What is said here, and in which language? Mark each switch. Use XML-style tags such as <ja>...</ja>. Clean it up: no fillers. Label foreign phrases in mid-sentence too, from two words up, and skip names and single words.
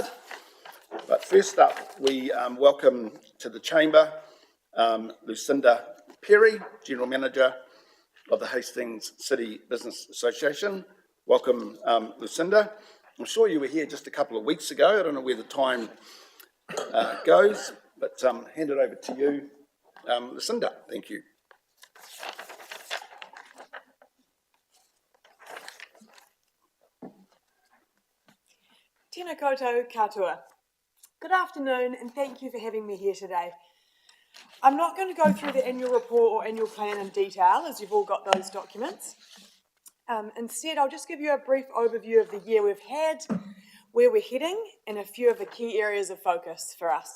<en>But first up, we welcome to the Chamber Lucinda Perry, General Manager of the Hastings City Business Association. Welcome, Lucinda. I'm sure you were here just a couple of weeks ago. I don't know where the time goes, but hand it over to you, Lucinda. Thank you.</en> <mi>Tēnā koutou katoa.</mi> <en>Good afternoon, and thank you for having me here today. I'm not going to go through the annual report or annual plan in detail, as you've all got those documents. Instead, I'll just give you a brief overview of the year we've had, where we're heading, and a few of the key areas of focus for us.</en>